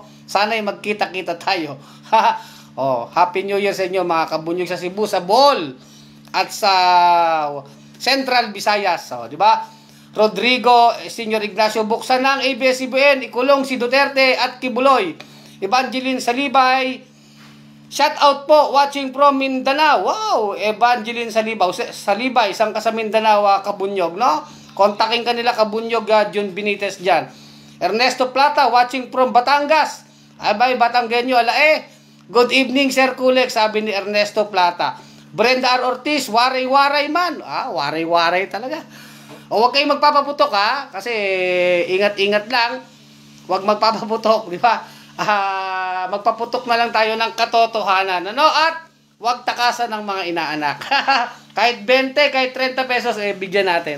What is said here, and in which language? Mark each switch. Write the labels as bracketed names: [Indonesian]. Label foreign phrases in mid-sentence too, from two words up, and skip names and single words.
[Filipino] Sana'y magkita-kita tayo. Oh, [English] Happy New Year [Filipino] sa inyo mga kabunyog sa Cebu, sa Bohol at sa Central Visayas, di ba? Rodrigo Senior Ignacio, buksan ng ABS-CBN, ikulong si Duterte at Kibuloy. Evangeline Salibay, [English] shout out [Filipino] po, [English] watching from Mindanao. [Filipino] Wow, Evangeline Salibay, isang ka sa Mindanao, kabunyog, no? Kontakin kanila kabunyog, June Benitez dyan. [English] Ernesto Plata, watching from Batangas. [Filipino] Abay, Batanggenyo, [English] good evening, [Filipino] Sir Kulex, sabi ni Ernesto Plata. Brenda R. Ortiz, waray-waray man. Waray-waray talaga. O, huwag kayong magpapaputok, kasi ingat-ingat lang. Huwag magpapaputok, di ba? Magpaputok na lang tayo ng katotohanan. Ano? At huwag takasan ng mga inaanak. Kahit 20, kahit 30 pesos, bigyan natin.